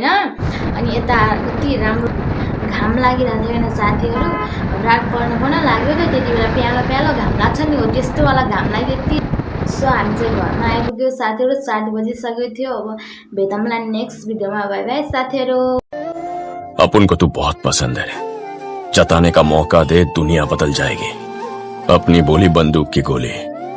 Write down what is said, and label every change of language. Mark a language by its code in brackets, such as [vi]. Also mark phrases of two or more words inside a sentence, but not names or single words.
[ne] अनि यता कति राम्रो घाम लागिरहेको थियो हैन साथीहरु। रात पर्न लाग्यो त, त्यति बेला प्यालो प्यालो घाम लाग्छ नि, हो त्यस्तो वाला घाम लाग्यो त्यति। सो हामी चाहिँ घरमा आइपुग्यो साथीहरु, 7 बजिसकेको थियो। अब भेटौँला नेक्स्ट भिडियोमा, [en] bye bye [ne] साथीहरु। [hi] अपन को तू बहुत पसंद है, जताने का मौका दे दुनिया बदल जाएगी। अपनी बोली बंदूक की गोली